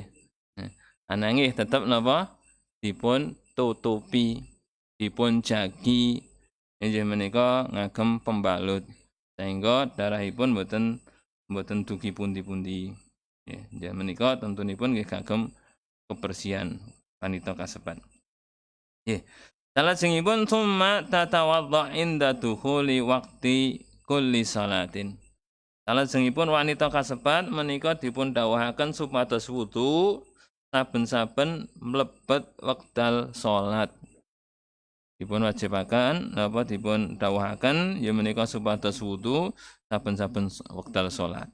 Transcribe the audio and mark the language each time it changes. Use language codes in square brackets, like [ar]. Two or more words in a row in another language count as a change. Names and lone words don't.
[jv] Ananging tetep napa dipun tutupi, dipun jagi inggih menika ngagem pembalut sehingga darahipun mboten dugi pundi-pundi. Nggih menika tentunipun nggih kagem kebersihan wanita kasebat. Nggih. [ar] Salajengipun ثم تتوضأ عند دخول وقت كل صلاة. [jv] Salajengipun wanita kasebat menika dipun dawuhaken supados wudu saben-saben mlebet wekdal salat. Dipun wajibaken napa dipun dawuhaken ya menika supados wudu saben-saben wekdal salat.